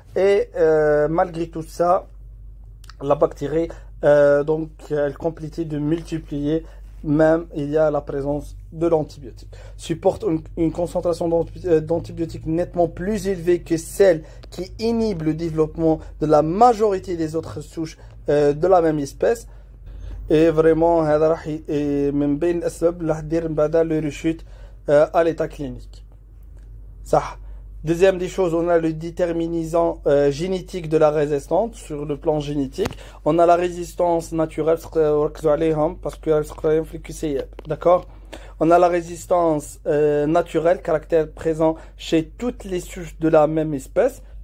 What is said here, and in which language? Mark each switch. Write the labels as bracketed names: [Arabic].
[French] Et malgré tout ça, la bactérie, donc, elle complète de multiplier. Même il y a la présence de l'antibiotique. Supporte une concentration d'antibiotiques nettement plus élevée que celle qui inhibe le développement de la majorité des autres souches de la même espèce. Et vraiment, [Arabic] هذا راح من بين الأسباب اللي راح تدير من بعدها [French] le rechute à l'état clinique. [Arabic] صح. [French] Deuxième des choses, on a le déterminant génétique de la résistance sur le plan génétique. On a la résistance naturelle, parce que d'accord. On a la résistance naturelle, caractère présent chez toutes les souches de la même espèce.